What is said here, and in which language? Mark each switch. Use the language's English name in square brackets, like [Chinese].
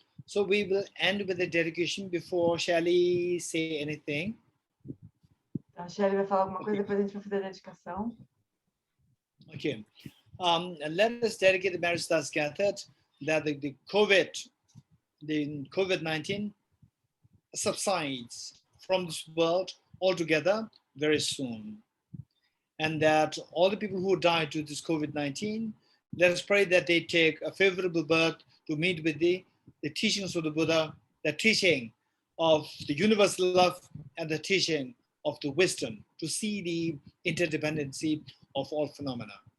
[English] So we will end with the dedication before Shelley say anything. [Portuguese] Então, a Shelley vai falar alguma coisa, depois a gente vai fazer a dedicação. [English] Okay. Let us dedicate the marriage that's gathered, that the COVID-19 subsides from this world altogether very soon. And that all the people who died due to this COVID-19, let us pray that they take a favorable birth to meet with the teachings of the Buddha, the teaching of the universal love and the teaching of the wisdom, to see the interdependency of all phenomena.